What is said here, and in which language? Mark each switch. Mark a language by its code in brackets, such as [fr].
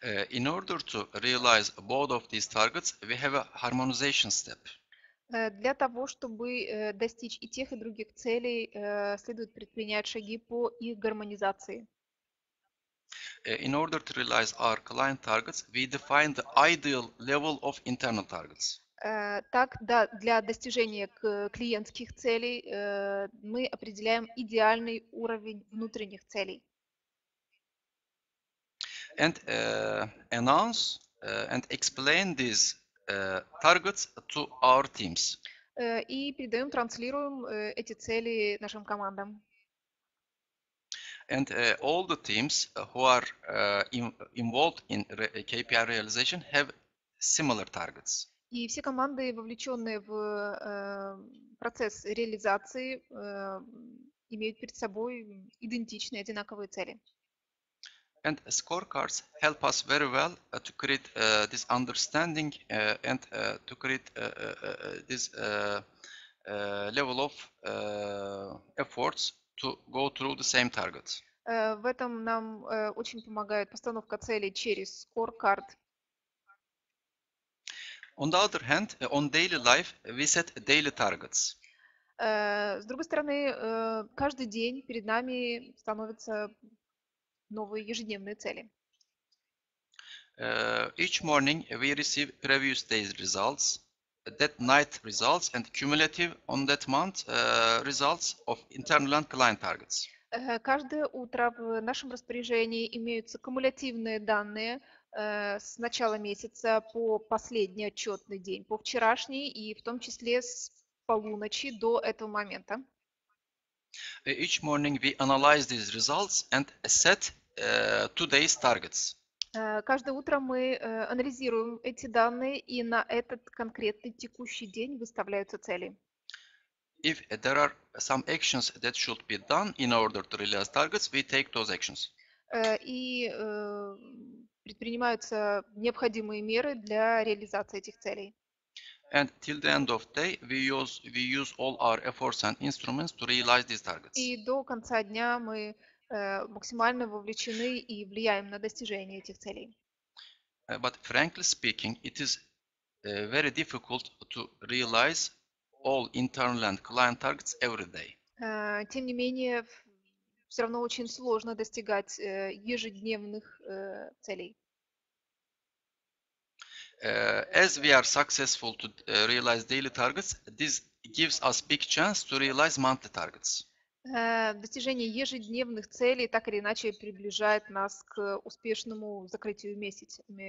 [en] In order to realize both of these targets, we have a harmonization step. [ru] Для того, чтобы достичь и тех, и других целей, следует предпринять шаги по их гармонизации. [en] In order to realize our client targets, we define the ideal level of internal targets. [ru] Так, для достижения клиентских целей мы определяем идеальный уровень внутренних целей. [en] And announce and explain these targets to our teams. [ru] И передаем, транслируем эти цели нашим командам. [en] And all the teams who are involved in KPI realization have similar targets. [ru] И все команды, вовлеченные в процесс реализации, имеют перед собой идентичные, одинаковые цели. [en] And scorecards help us very well to create this understanding and to create this level of efforts to go through the same targets. [ru] В этом нам очень помогает постановка целей через scorecard. [en] On the other hand, on daily life, we set daily targets. [ru] С другой стороны, каждый день перед нами становятся новые ежедневные цели. [en] Each morning we receive previous day's results, that night results, and cumulative on that month results of internal and client targets. [ru] Каждое утро в нашем распоряжении имеются кумулятивные данные с начала месяца по последний отчетный день, по вчерашний и в том числе с полуночи до этого момента. [en] Each morning we analyze these results and set today's targets. [ru] Каждое утро мы анализируем эти данные, и на этот конкретный текущий день выставляются цели. [en] If there are some actions that should be done in order to realize targets, we take those actions. [ru] И предпринимаются необходимые меры для реализации этих целей. [en] And till the end of the day, we use all our efforts and instruments to realize these targets. [ru] И до конца дня мы максимально вовлечены и влияем на достижение этих целей. [en] But frankly speaking, it is very difficult to realize all internal and client targets every day. [ru] Тем не менее, все равно очень сложно достигать ежедневных целей. [en] As we are successful to realize daily targets, this gives us big chance to realize monthly targets. [ru] Достижение ежедневных целей так или иначе приближает нас к успешному закрытию месяца.